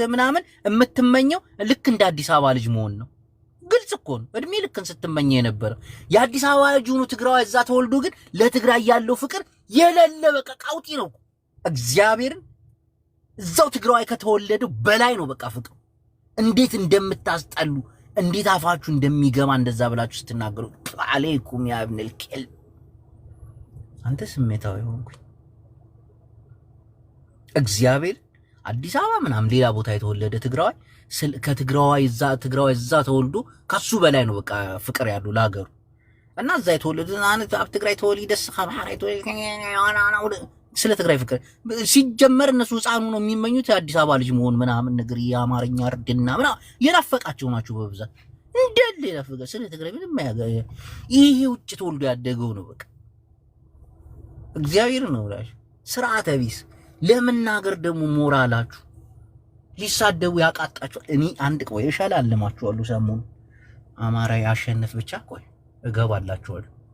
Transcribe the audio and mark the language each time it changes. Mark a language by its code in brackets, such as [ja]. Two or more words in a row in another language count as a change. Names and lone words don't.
[am] ምናምን የምትመኘው ልክ እንደ አዲስ አበባ ልጅ መሆን ነው። ግልጽ እኮ ነው። እድሜ ልክን ስትመኘ የነበረው የአዲስ አበባ ልጅ ሆኖ ትግራዋይ እዛ ተወልዶ ግን ለትግራይ ያለው ፍቅር የሌለ በቃ ቃውጢ ነው። እግዚአብሔርን እዛው ትግራዋይ ከተወለደው በላይ ነው በቃ ፍቅሩ። እንዴት እንደምታስጠሉ እንዴት አፋችሁ እንደሚገማ እንደዛ ብላችሁ ስትናገሩ [ar] عليكم يا ابن الكلب [am] አንተ ስሜታዊ ሆንኩኝ። እግዚአብሔር አዲስ አበባ ምናምን ሌላ ቦታ የተወለደ ትግራዋይ ከትግራዋይ እዛ ተወልዶ ከሱ በላይ ነው በቃ ፍቅር ያለው ለሀገሩ እና እዛ የተወለደ አንተ [ti] አብ ትግራይ ተወልደስ ከማሐራይ ተወልደ [am] ስለ ትግራይ ፍቅር ሲጀመር እነሱ ህፃኑ ነው የሚመኙት የአዲስ አበባ ልጅ መሆን ምናምን ነገር የአማርኛ እርድና ምናምን የናፈቃቸው ናቸው በብዛት እንደለ የናፈቀ ስለ ትግራይ ምንም ይሄ ውጭ ተወልዶ ያደገው ነው በቃ እግዚአብሔር ነው ላሽ ስርዓተ ቢስ ለምናገር ደግሞ ሞራላችሁ ሊሳደቡ ያቃጣችሁ እኔ አንድ ቆይ እሻላለማችኋለሁ ሰሞኑን አማራ ያሸንፍ ብቻ ቆይ እገባላችኋለሁ